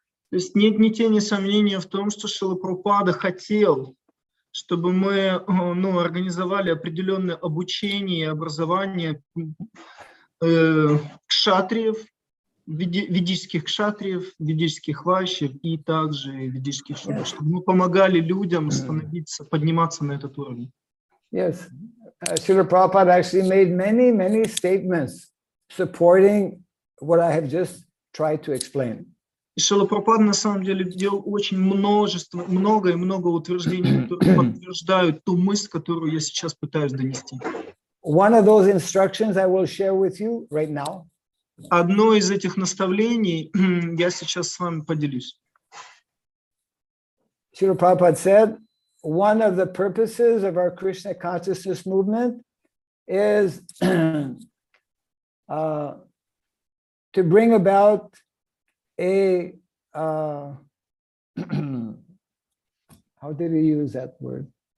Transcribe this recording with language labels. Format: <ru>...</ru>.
<ru>То есть нет ни тени сомнения в том, что Шрила Прабхупада хотел, чтобы мы организовали определенное обучение и образование кшатриев, ведических кшатриев, ведических вайшев и также ведических шудр, чтобы мы помогали людям подниматься на этот уровень.</ru> <en>Yes, Srila Prabhupada actually made many, many statements supporting what I have just tried to explain.</en> <ru>И Шрила Прабхупада на самом деле делал очень много утверждений, которые подтверждают ту мысль, которую я сейчас пытаюсь донести.</ru> <en>One of those instructions I will share with you right now.</en> <ru>Одно из этих наставлений я сейчас с вами поделюсь.</ru> <en>Srila Prabhupada said, one of the purposes of our Krishna consciousness movement is to bring about a, how did he use that word?</en>